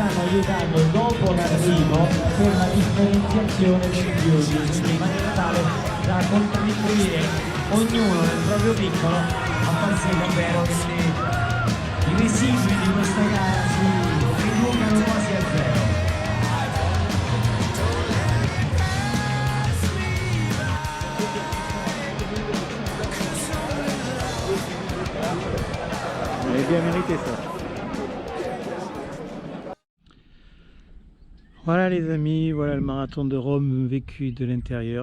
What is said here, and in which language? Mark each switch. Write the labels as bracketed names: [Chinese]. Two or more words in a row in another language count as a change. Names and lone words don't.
[Italian] vietando dopo l'arrivo per la differenziazione dei chiodi, quindi in maniera tale da contribuire ognuno nel proprio piccolo a far sì davvero che i residui di questa gara si riducano quasi a zero. [French] Vous avez bien mérité ça. Voilà les amis, voilà le marathon de Rome vécu de l'intérieur.